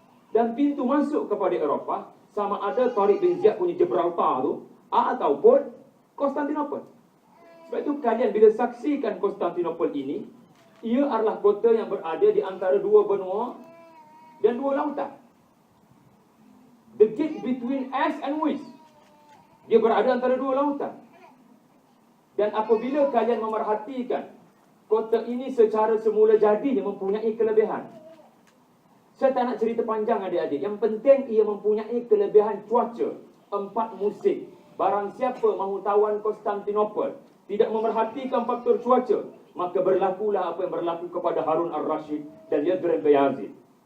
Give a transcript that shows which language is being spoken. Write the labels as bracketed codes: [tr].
[ms] Dan pintu masuk kepada Eropah sama ada Tariq bin Ziyad punya Gibraltar tu ataupun Konstantinopel. Sebab itu kalian bila saksikan Konstantinopel ini, ia adalah kota yang berada di antara dua benua dan dua lautan. [en] The gate between East and West. [ms] Dia berada antara dua lautan. Dan apabila kalian memerhatikan, kota ini secara semula jadinya mempunyai kelebihan. Saya tak nak cerita panjang adik-adik. Yang penting ia mempunyai kelebihan cuaca. 4 musim. Barang siapa mahu tawan Konstantinopel tidak memerhatikan faktor cuaca, maka berlakulah apa yang berlaku kepada Harun al-Rashid dan Yadrin Bayazid.